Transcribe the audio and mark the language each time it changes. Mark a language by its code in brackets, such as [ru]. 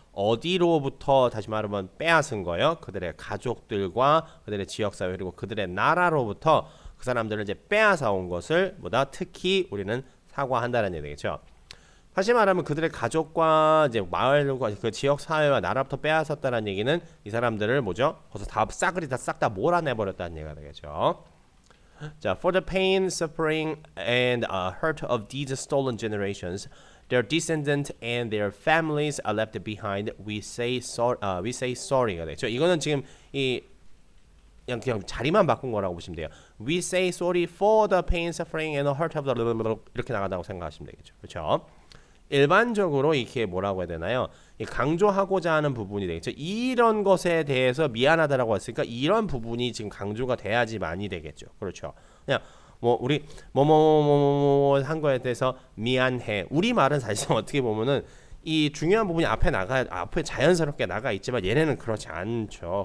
[ko] 어디로부터 다시 말하면 빼앗은 거예요. 그들의 가족들과 그들의 지역사회 그리고 그들의 나라로부터 그 사람들을 이제 빼앗아 온 것을 뭐다 특히 우리는 사과한다는 얘기겠죠. 다시 말하면 그들의 가족과 이제 마을과 그 지역 사회와 나라부터 빼앗았다는 얘기는 이 사람들을 뭐죠? 거기서 다 싸그리 다 싹 다 몰아내 버렸다는 얘기가 되겠죠. [en] 자, for the pain, suffering, and hurt of these stolen generations, their descendants and their families are left behind. We say sorry가 되죠. [ko] 이거는 지금 이 그냥 자리만 바꾼 거라고 보시면 돼요. [en] We say sorry for the pain, suffering, and hurt of the [ko] 이렇게 나간다고 생각하시면 되겠죠. 그렇죠? 일반적으로 이렇게 뭐라고 해야 되나요? 강조하고자 하는 부분이 되겠죠. 이런 것에 대해서 미안하다라고 했으니까 이런 부분이 지금 강조가 돼야지 많이 되겠죠. 그렇죠. 그냥 뭐 우리 뭐뭐뭐뭐 한 거에 대해서 미안해. 우리 말은 사실상 어떻게 보면은 이 중요한 부분이 앞에 자연스럽게 나가 있지만 얘네는 그렇지 않죠.